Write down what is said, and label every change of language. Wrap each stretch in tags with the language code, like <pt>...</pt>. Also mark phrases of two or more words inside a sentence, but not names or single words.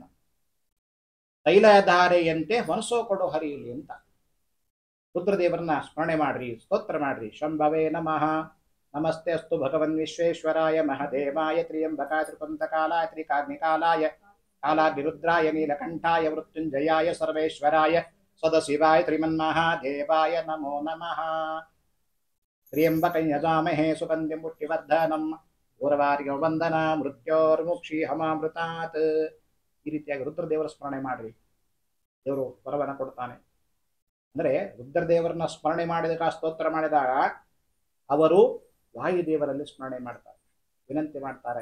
<kn>ತೈಲಧಾರೆಯಂತೆ ಮನಸ್ಸೋ ಕೊಡೋ ಹರಿಯಲ್ಲಿ ಅಂತ ರುದ್ರದೇವರನ್ನ ಸ್ಮರಣೆ ಮಾಡ್ರಿ, ಸ್ತೋತ್ರ ಮಾಡ್ರಿ.</kn> <sa>ಶಂಭವೇ ನಮಃ, ನಮಸ್ತೆ ಅಸ್ತು ಭಗವನ್ ವಿಶ್ವೇಶ್ವರಾಯ ಮಹದೇವಾಯ ತ್ರಿಯಂಬಕಾಯ ತ್ರಿಪಂತಕಾಲಾಯ ತ್ರಿಕಾಗ್ನಿಕಾಲಾಯ ಕಾಲಾಗ್ನಿರುದ್ರಾಯ ನೀಲಕಂಠಾಯ ಮೃತ್ಯುಂಜಯಾಯ ಸರ್ವೇಶ್ವರಾಯ ಸದಶಿವಾಯ ತ್ರಿಮನ್ಮಹಾದೇವಾಯ ನಮೋ ನಮಃ. ತ್ರಿಯಂಬಕಂ ಯಜಾಮಹೇ ಸುಗಂಧಿಂ ಪುಷ್ಟಿವರ್ಧನಂ ಊರ್ವಾರ್ಯ ವಂದನ ಮೃತ್ಯೋರ್ಮುಕ್ಷೀಹಮಾಮೃತಾತ್.</sa> <kn>ಈ ರೀತಿಯಾಗಿ ರುದ್ರದೇವರ ಸ್ಮರಣೆ ಮಾಡ್ರಿ, ದೇವರು ವರವನ್ನ ಕೊಡ್ತಾನೆ. ಅಂದ್ರೆ ರುದ್ರದೇವರನ್ನ ಸ್ಮರಣೆ ಮಾಡಿದಾಗ, ಸ್ತೋತ್ರ ಮಾಡಿದಾಗ ಅವರು ವಾಯುದೇವರಲ್ಲಿ ಸ್ಮರಣೆ ಮಾಡ್ತಾರೆ, ವಿನಂತಿ ಮಾಡ್ತಾರೆ.</kn>